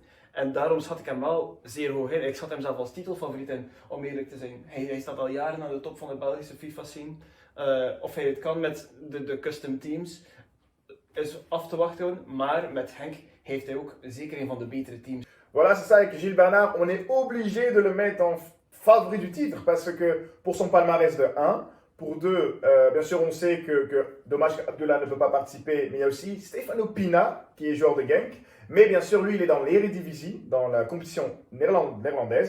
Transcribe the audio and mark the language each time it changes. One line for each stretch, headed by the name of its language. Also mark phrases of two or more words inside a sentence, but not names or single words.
Dutch: En daarom schat ik hem wel zeer hoog in. Ik schat hem zelf als titelfavoriet in, om eerlijk te zijn. Hij staat al jaren aan de top van de Belgische FIFA scene. Of hij het kan met de
English: custom teams
Dutch: is af te wachten, maar met Henk heeft hij ook zeker een van de betere teams.
French: Voilà, c'est ça avec Gilles Bernard. On est obligé de le mettre en favori du titre parce que pour son palmarès de 1, pour 2, bien sûr on sait que dommage qu'Abdullah ne peut pas participer, mais il y a aussi Stefano Pina qui est joueur de Genk. Mais bien sûr, lui, il est dans l'Eredivisie, dans la compétition néerlandaise.